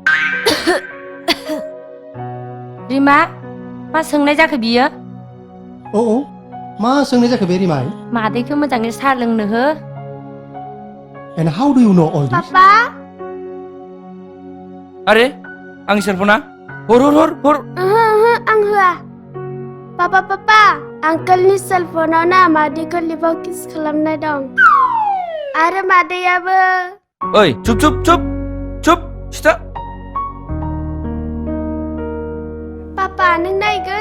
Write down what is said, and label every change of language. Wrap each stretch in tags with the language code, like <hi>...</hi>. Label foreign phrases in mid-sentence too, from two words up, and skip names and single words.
<brx>रिमा मा सोंनाय जाखो बियो औ मा सोंनाय जाखो बे रिमाय मादैखौ मोजाङै साहा लोंनो हो</brx> <en>And how do you know all this?</en> <brx>पापा अरे आंनि सेलफना हर हर हर हर आं होआ पापा पापा आंकोलनि सेलफनाव ना मादैखौ लिभाव किस खालामनाय दं आरो मादैयाबो ओइ</brx> <hi>चुप चुप चुप चुप</hi> <brx>सिथा पापा नों नायगोन</brx>